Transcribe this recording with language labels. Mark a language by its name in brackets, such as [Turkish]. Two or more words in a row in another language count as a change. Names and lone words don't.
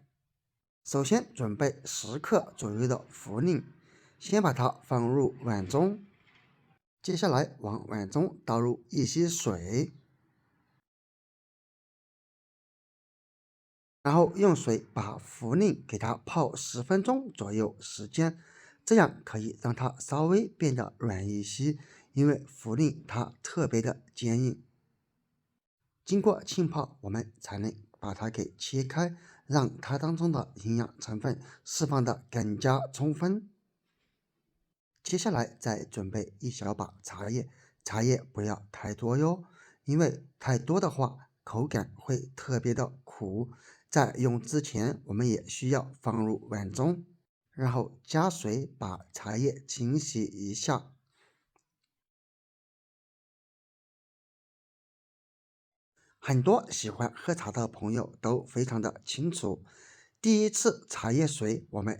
[Chinese] 首先準備10克左右的茯苓，先把它放入碗中，接下來往碗中倒入一些水，然後用水把茯苓給它泡10 分鐘左右時間，這樣可以讓它稍微變得軟一些，因為茯苓它特別的堅硬。經過浸泡，我們才能把它給切開，讓它當中的營養成分釋放的更加充分。接下來再準備一小把茶葉，茶葉不要太多喲，因為太多的話口感會特別的苦。在用之前，我們也需要放入碗中，然後加水把茶葉清洗一下。很多喜歡喝茶的朋友都非常的清楚，第一次茶葉水我們